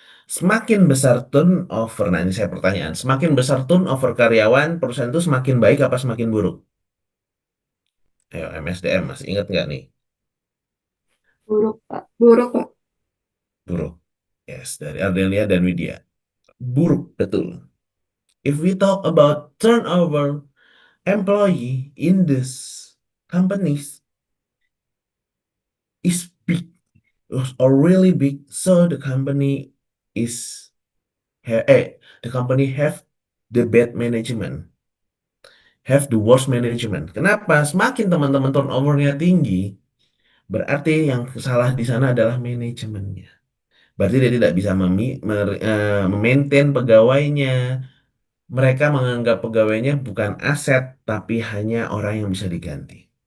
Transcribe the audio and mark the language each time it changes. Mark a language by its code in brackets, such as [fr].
[id] Semakin besar turnover, nah ini saya pertanyaan, semakin besar turnover karyawan, perusahaan itu semakin baik apa semakin buruk? Ayo, MSDM, masih ingat nggak nih? Buruk, Pak. Buruk, Pak. Buruk. Yes, dari Ardelia dan Widya. Buruk, betul. [en] If we talk about turnover employee in this companies is big or really big, so the company is the company have the bad management, have the worst management. [id] Kenapa? Semakin teman-teman turnovernya tinggi, berarti yang salah di sana adalah manajemennya. Berarti dia tidak bisa memaintain pegawainya. Mereka menganggap pegawainya bukan aset, tapi hanya orang yang bisa diganti.